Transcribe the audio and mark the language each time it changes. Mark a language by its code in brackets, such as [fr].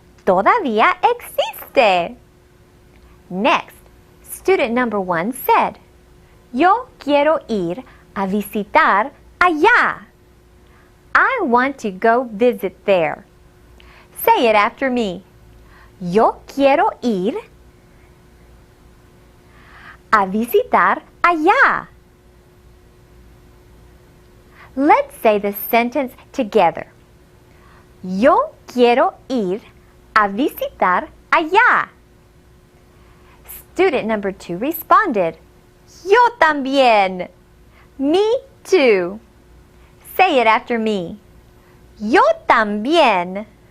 [es] Todavía existe. [en] Next, student number 1 said, [es] Yo quiero ir a visitar allá. [en] I want to go visit there. Say it after me. [es] Yo quiero ir a visitar allá. [en] Let's say the sentence together. [es] Yo quiero ir a visitar allá. [en] Student number 2 responded, [es] Yo también. [en] Me too. Say it after me. [es] Yo también.